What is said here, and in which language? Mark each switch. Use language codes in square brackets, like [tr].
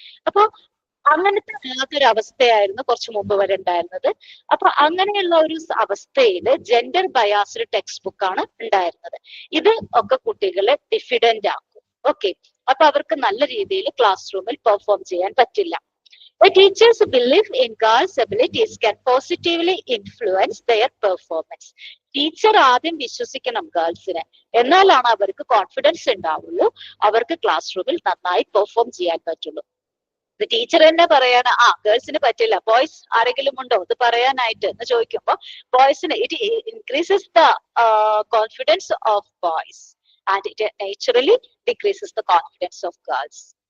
[ml] അപ്പൊ അങ്ങനത്തെ ഒരു അവസ്ഥയായിരുന്നു കുറച്ചു മുമ്പ് വരെ ഉണ്ടായിരുന്നത്. അപ്പൊ അങ്ങനെയുള്ള ഒരു അവസ്ഥയിൽ ജെൻഡർ ബയാസ്ഡ് ടെക്സ്റ്റ് ബുക്കാണ് ഉണ്ടായിരുന്നത്. ഇത് ഒക്കെ കുട്ടികളെ ഡിഫിഡന്റ് ആക്കും. ഓക്കെ, അപ്പൊ അവർക്ക് നല്ല രീതിയിൽ ക്ലാസ് റൂമിൽ പെർഫോം ചെയ്യാൻ പറ്റില്ല. [en] A teacher's belief in girls' abilities can positively influence their performance. [ml] Teacher ആദ്യം വിശ്വസിക്കണം ഗേൾസിനെ, എന്നാലാണ് അവർക്ക് കോൺഫിഡൻസ് ഉണ്ടാവുള്ളൂ, അവർക്ക് ക്ലാസ് റൂമിൽ നന്നായി പെർഫോം ചെയ്യാൻ പറ്റുള്ളൂ. ടീച്ചർ തന്നെ പറയാണ് ഗേൾസിന് പറ്റില്ല, ബോയ്സ് ആരെങ്കിലും ഉണ്ടോ ഇത് പറയാനായിട്ട് എന്ന് ചോദിക്കുമ്പോ ബോയ്സിന് [en] It increases the confidence of boys and it naturally decreases the confidence of girls.